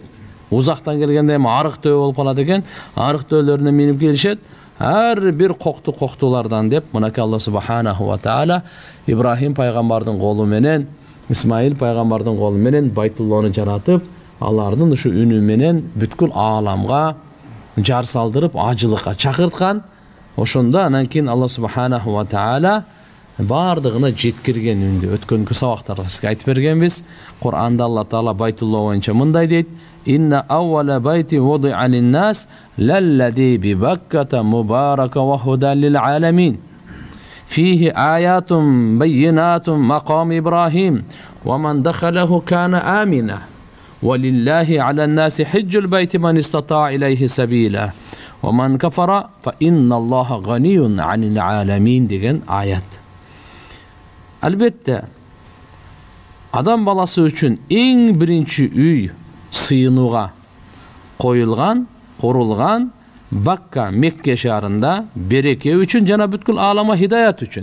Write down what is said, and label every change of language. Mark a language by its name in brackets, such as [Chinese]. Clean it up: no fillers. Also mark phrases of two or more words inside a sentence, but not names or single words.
[Kyrgyz] Узактан келгенде эми арык төө болуп калат экен, арык төөлөрүнө минип келишет. Ар бир коктуулардан деп мынакей Алла [Arabic] سبحانه وتعالى [Kyrgyz] Ибрахим пайгамбардын колу менен, Исмаил пайгамбардын колу менен Байтулланы жаратып, алардын ушу үнү менен бүткүл ааламга жар салдырып, ажылыкка чакырткан. Ошондо анан кийин Алла [Arabic] سبحانه وتعالى [Kyrgyz] бардыгына жеткирген үндү өткөнкү сабактарда сизге айтып бергенбиз. Кур'анда Алла таала Байтулла боюнча мындай дейт: [Arabic] إن أول بيت وضع للناس للذي ببكة مباركا وهدى للعالمين. فيه آيات بينات مقام إبراهيم ومن دخله كان آمنا. ولله على الناس حج البيت من استطاع إليه سبيلا. ومن كفر فإن الله غني عن العالمين [Kyrgyz] деген аят. Албетте адам баласы үчүн эң биринчи үй сыйынууга коюлган, курулган Бакка, Мекке шаарында береке үчүн жана бүткүл aalama хидаят үчүн.